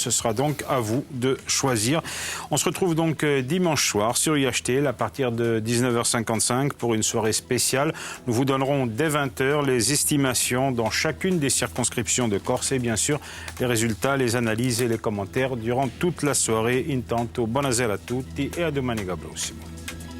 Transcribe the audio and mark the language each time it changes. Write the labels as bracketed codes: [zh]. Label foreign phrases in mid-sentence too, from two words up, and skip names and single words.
[fr] Ce sera donc à vous de choisir. On se retrouve donc dimanche soir sur IHTL à partir de 19h55 pour une soirée spéciale. Nous vous donnerons dès 20h les estimations dans chacune des circonscriptions de Corse et bien sûr les résultats, les analyses et les commentaires durant toute la soirée. [it] Intanto, buonasera a tutti e a domenica prossima.